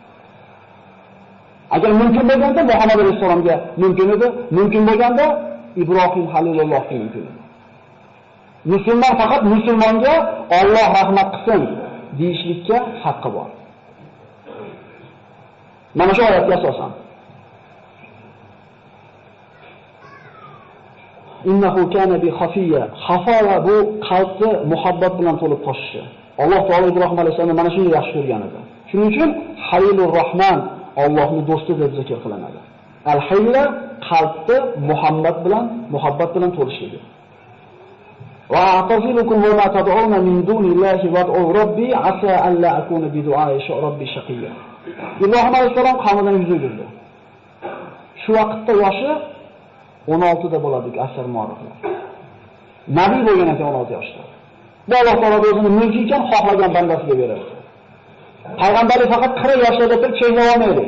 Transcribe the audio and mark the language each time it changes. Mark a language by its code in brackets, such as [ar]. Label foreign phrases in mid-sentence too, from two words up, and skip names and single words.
[uz] Agar mumkin bo'lganda Muhammad alayhissalomga mumkin edi, mumkin bo'lganda Ibrohim halilullohga mumkin edi. Musulmon faqat musulmonga Alloh rahmat qilsin deyishlikka haqqi bor. Mana shu oyatga asosan [ar] إنه كان بي حفيا. [uz] Xafoya bu qalbni muhabbat bilan to'lib toshishi. Alloh taolo Ibrohim alayhisolamni mana shunday yaxshi ko'rgan edi. Shuning uchun Halilur Rahman Allohning do'sti deb zikr qilinadi. Al-Hayla qalbni muhabbat bilan to'lishligi. [ar] واعتزلكم وما تدعون من دون الله وادعو ربي عسى ألا أكون بدعاء ربي شقيا. [uz] Ibrohim alayhissalom qavmidan yuz o'girdi. Shu vaqtda yoshi 16 da bo'ladi, asar muoriflar. Nabiy bo'lgan ekan 16 yoshda. Bu Alloh taolo o'zini mulki ekan xohlagan bandasiga beradi. Payg'ambarlik faqat 40 yoshda turib cheklab olmaydi.